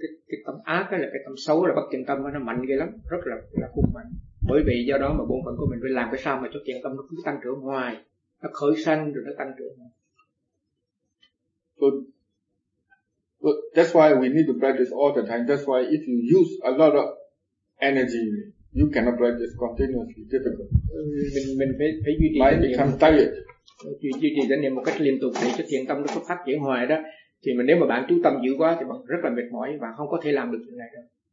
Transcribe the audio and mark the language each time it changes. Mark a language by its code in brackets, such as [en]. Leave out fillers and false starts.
[vi] Cái tâm ác là cái tâm xấu, là bất thiện tâm, nó mạnh ghê lắm, rất là khủng mạnh. Bởi vì do đó mà bổn phận của mình phải làm cái sao mà cho thiện tâm nó cứ tăng trưởng hoài, nó khởi sanh rồi nó tăng trưởng. [en] So that's why we need to practice all the time. That's why if you use a lot of energy, you cannot practice continuously. Difficult. [vi] Mình phải duy trì. [en] Mind become tired. [vi] Duy trì tránh niệm một cách liên tục để cho thiện tâm nó cứ phát triển hoài đó. Thì mà nếu mà bạn chú tâm dữ quá thì bạn rất là mệt mỏi và không có thể làm được chuyện này đâu.